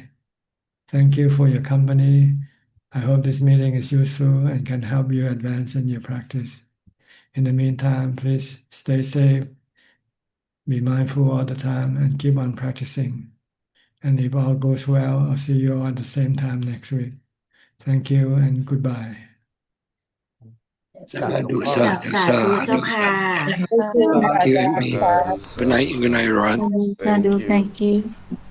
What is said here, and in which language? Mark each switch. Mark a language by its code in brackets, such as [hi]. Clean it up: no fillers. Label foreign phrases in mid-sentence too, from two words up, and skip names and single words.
[en] Thank you for your company. I hope this meeting is useful and can help you advance in your practice. In the meantime, please stay safe, be mindful all the time, and keep on practicing. And if all goes well, I'll see you all at the same time next week. Thank you and goodbye. [pi] สาธุสาธุสาธุ [en] Thank you. Good night, everyone. Sadhu, thank you.